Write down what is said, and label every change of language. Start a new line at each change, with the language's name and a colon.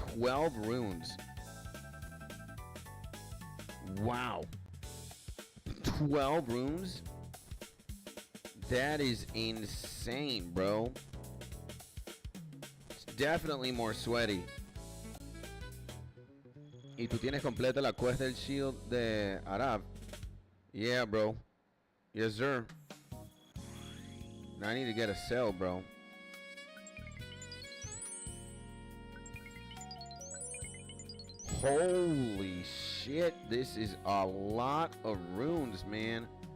English: 12 runes. Wow. 12 runes? That is insane, bro. It's definitely more sweaty.
Spanish: ¿Y tú tienes completa la quest del shield de Arab?
English: Yeah, bro. Yes, sir. Now I need to get a cell, bro. Holy shit, this is a lot of runes, man.